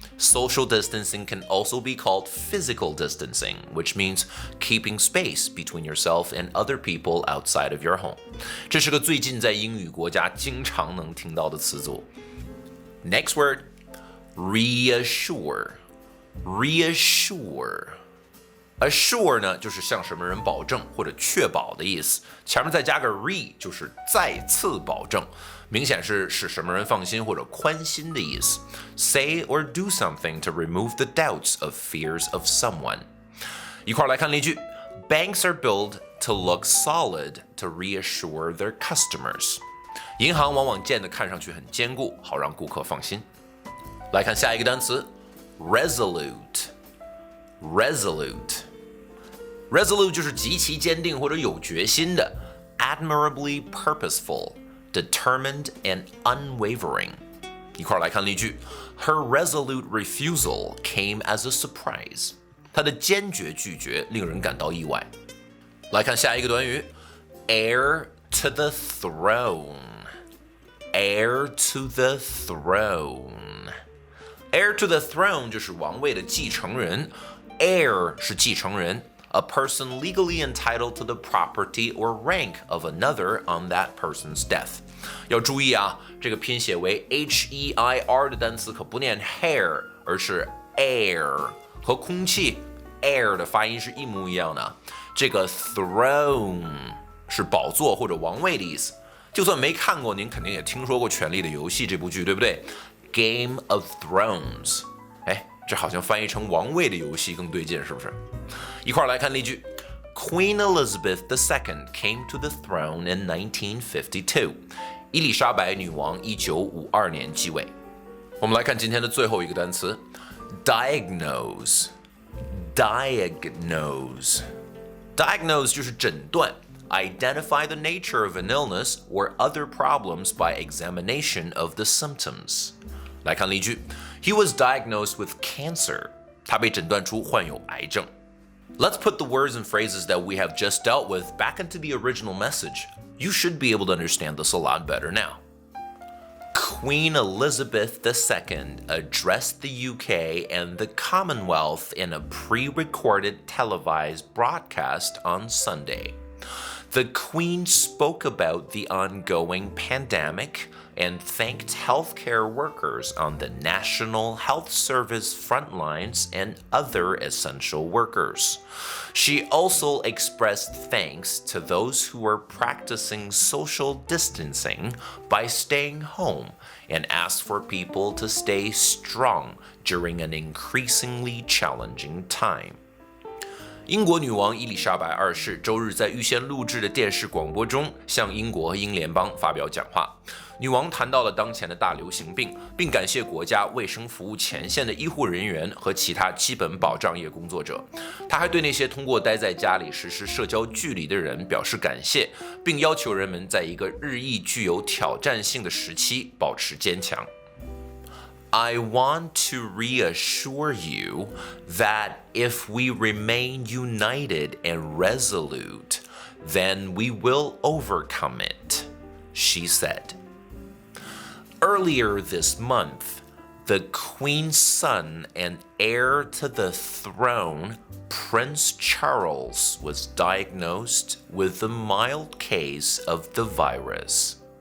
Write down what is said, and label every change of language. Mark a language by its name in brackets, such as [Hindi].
[English] Social distancing can also be called physical distancing, which means keeping space between yourself and other people outside of your home. [Chinese] 这是个最近在英语国家经常能听到的词组。 [English] Next word, reassure. [Chinese] Assure 呢，就是向什么人保证或者确保的意思，前面再加个 re， 就是再次保证，明显是使什么人放心或者宽心的意思。 [English] Say or do something to remove the doubts of fears of someone。 [Chinese] 一块来看例句 [English] ：Banks are built to look solid to reassure their customers。 [Chinese] 银行往往建得看上去很坚固，好让顾客放心。来看下一个单词 ，resolute。Resolute 就是极其坚定或者有决心的 ， [English] admirably purposeful, determined and unwavering。 [Chinese] 一块来看例句 [English] ：Her resolute refusal came as a surprise。 [Chinese] 她的坚决拒绝令人感到意外。来看下一个短语 [English] ，heir to the throne。Heir to the throne。Heir to the throne [Chinese] 就是王位的继承人 [English] ，heir [Chinese] 是继承人。 [English] A person legally entitled to the property or rank of another on that person's death。 [Chinese] 要注意啊，这个拼写为 H-E-I-R 的单词可不念 hair， 而是 air， 和空气 air 的发音是一模一样的。这个 throne 是宝座或者王位的意思。就算没看过，您肯定也听说过《权力的游戏》这部剧，对不对 ？Game of Thrones。这好像翻译成王位的游戏更对劲，是不是？一块来看例句 [English] ：Queen Elizabeth II came to the throne in 1952。 [Chinese] 伊丽莎白女王1952年继位。我们来看今天的最后一个单词 ：diagnose。Diagnose 就是诊断。 [English] Identify the nature of an illness or other problems by examination of the symptoms。 [Chinese] 来看例句 [English] ：He was diagnosed with cancer。 [Chinese] 他被诊断出患有癌症。 [English] Let's put the words and phrases that we have just dealt with back into the original message. You should be able to understand this a lot better now. Queen Elizabeth II addressed the UK and the Commonwealth in a pre-recorded televised broadcast on Sunday. The Queen spoke about the ongoing pandemic and thanked healthcare workers on the National Health Service front lines and other essential workers. She also expressed thanks to those who were practicing social distancing by staying home and asked for people to stay strong during an increasingly challenging time. [Chinese] 英国女王伊丽莎白二世周日在预先录制的电视广播中向英国和英联邦发表讲话。女王谈到了当前的大流行病，并感谢国家卫生服务前线的医护人员和其他基本保障业工作者。她还对那些通过待在家里实施社交距离的人表示感谢，并要求人们在一个日益具有挑战性的时期保持坚强。 [English] I want to reassure you that if we remain united and resolute, then we will overcome it, she said. Earlier this month, the Queen's son and heir to the throne, Prince Charles, was diagnosed with a mild case of the virus.